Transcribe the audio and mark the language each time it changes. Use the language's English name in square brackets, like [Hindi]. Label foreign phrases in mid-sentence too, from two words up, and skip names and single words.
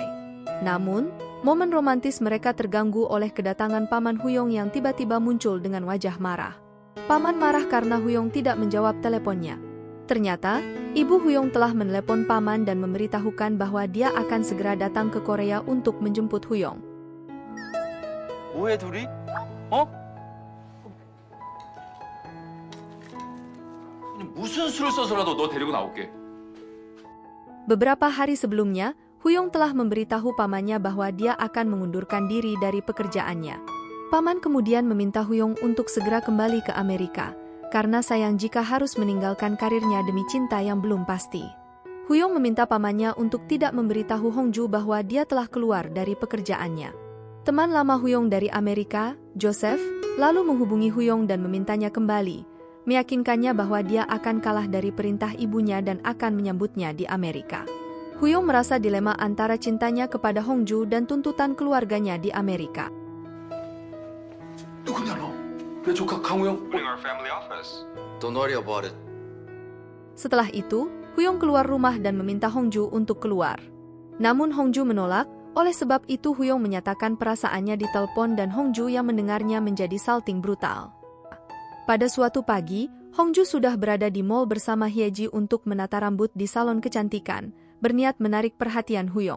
[Indonesian] Namun, momen romantis mereka terganggu oleh kedatangan paman Huyong yang tiba-tiba muncul dengan wajah marah. Paman marah karena Huyong tidak menjawab teleponnya. Ternyata, ibu Huyong telah menelepon paman dan memberitahukan bahwa dia akan segera datang ke Korea untuk menjemput Huyong. [Korean] 뭐해 둘이? 어? 아니, 무슨 수를 써서라도 너 데리고 나올게. [Indonesian] Beberapa hari sebelumnya, Huyong telah memberitahu pamannya bahwa dia akan mengundurkan diri dari pekerjaannya. Paman kemudian meminta Huyong untuk segera kembali ke Amerika, karena sayang jika harus meninggalkan karirnya demi cinta yang belum pasti. Huyong meminta pamannya untuk tidak memberitahu Hongju bahwa dia telah keluar dari pekerjaannya. Teman lama Huyong dari Amerika, Joseph, lalu menghubungi Huyong dan memintanya kembali, meyakinkannya bahwa dia akan kalah dari perintah ibunya dan akan menyambutnya di Amerika. Huyong merasa dilema antara cintanya kepada Hongju dan tuntutan keluarganya di Amerika. [Korean] 누구냐 너? 내 조카 강우영? [English] Our family office. Don't worry about it. [Indonesian] Setelah itu, Huyong keluar rumah dan meminta Hongju untuk keluar. Namun Hongju menolak, oleh sebab itu Huyong menyatakan perasaannya di telepon dan Hongju yang mendengarnya menjadi salting brutal. Pada suatu pagi, Hongju sudah berada di mall bersama Hyeji untuk menata rambut di salon kecantikan, berniat menarik perhatian Huyong.